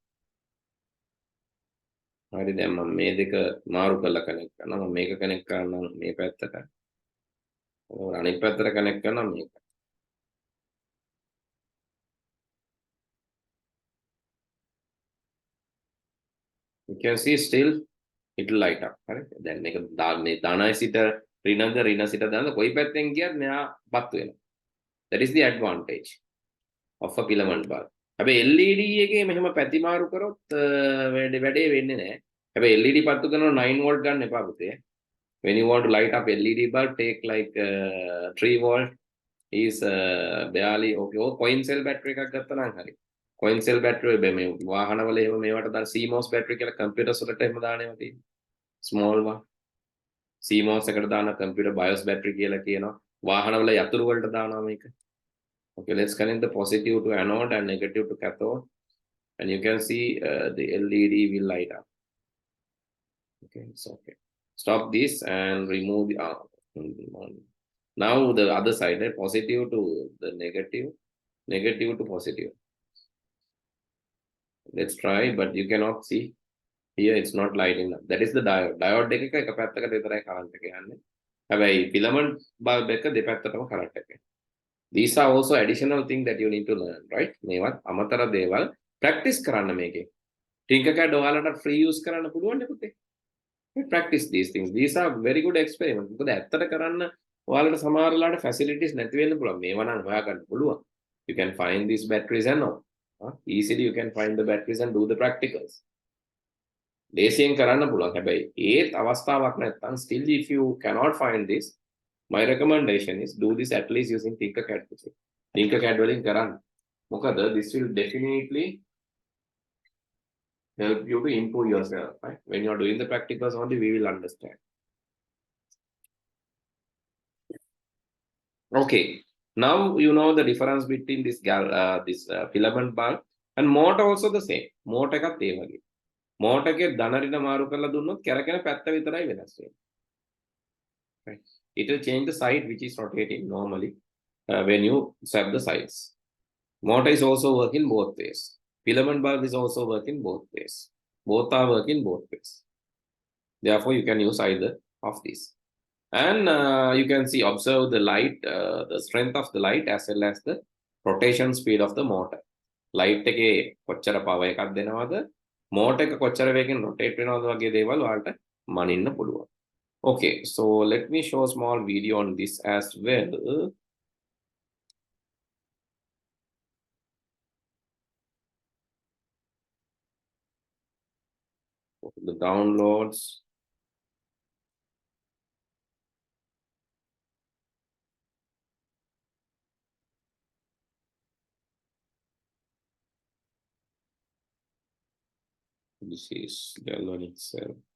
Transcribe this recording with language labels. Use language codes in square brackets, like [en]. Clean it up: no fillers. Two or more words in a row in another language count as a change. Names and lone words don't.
[si] හරි දැන් මම මේ දෙක මාරු කරලා කනෙක්ට් කරනවා මම මේක කනෙක්ට් කරනවා මේ පැත්තට අනිත් පැත්තට කනෙක්ට් කරනවා මේක [en] you can see still it will light up [si] හරි දැන් මේක මේ ධනයි සිට ඍණ සිට දාන කොයි පැත්තෙන් ගියත් මෙයා පත් වෙනවා [en] that is the advantage of a filament bulb [si] හැබැයි LED එකේ මෙහෙම පැති මාරු කරොත් වැඩේ වෙන්නේ නැහැ හැබැයි LED පත්තු කරනවා 9 volt ගන්න එපා පුතේ [en] when you want to light up LED bulb take like 3 volt is barely okay oh coin cell battery [si] එකක් ගත්තා නම් හරි [en] coin cell battery [si] මේ වාහනවල එහෙම මේවට දාන [en] CMOS battery [si] කියලා computers වලට එහෙම දානවා තියෙන්නේ small [en] one CMOS [si] එකට දාන [en] computer BIOS battery [si] කියලා කියනවා වාහනවල යතුරු වලට දානවා මේක [en] okay let's connect the positive to anode and negative to cathode and you can see the LED will light up okay it's okay stop this and remove the now the other side positive to the negative to positive let's try but you cannot see here it's not lighting up that is the diode [si] එක එක පැත්තකට විතරයි [en] current [si] එක යන්නේ හැබැයි [en] filament bulb [si] එක දෙපැත්තටම [en] current එක these are also additional thing that you need to learn right [si] මේවත් අමතර දේවල් [en] practice [si] කරන්න මේකේ [en] Tinkercad ඔයාලට free use [si] කරන්න පුළුවන් නේ [en] පුතේ practice these things these are very good experiments [si] මොකද ඇත්තට කරන්න ඔයාලට සමහර වෙලාවට facilities නැති වෙන්න පුළුවන් මේවා නම් හොයාගන්න පුළුවන් [en] you can find these batteries and all easily you can find the batteries and do the practicals [si] ලේසියෙන් කරන්න පුළුවන් හැබැයි ඒත් අවස්ථාවක් නැත්නම් [en] still if you cannot find this my recommendation is do this at least using Tinkercad Tinkercad [si] වලින් කරන්න මොකද [en] this will definitely help you to improve yourself right when you are doing the practicals only we will understand okay now you know the difference between this filament bulb and motor also the same motor [si] එකත් ඒ වගේ [en] motor [si] එකේ ධන ඍණ මාරු කරලා දුන්නොත් කැරකෙන පැත්ත විතරයි වෙනස් වෙන්නේ [en] right it will change the side which is rotating normally when you swap the sides motor is also working both ways filament bulb is also working both ways both are working both ways therefore you can use either of these and you can see observe the light the strength of the light as well as the rotation speed of the motor light [si] එකේ කොච්චර power එකක් දෙනවද motor එක කොච්චර වේගෙන් rotate වෙනවද වගේ දේවල් ඔයාලට මනින්න පුළුවන් [en] okay so let me show a small video on this as well the downloads this is galvanic itself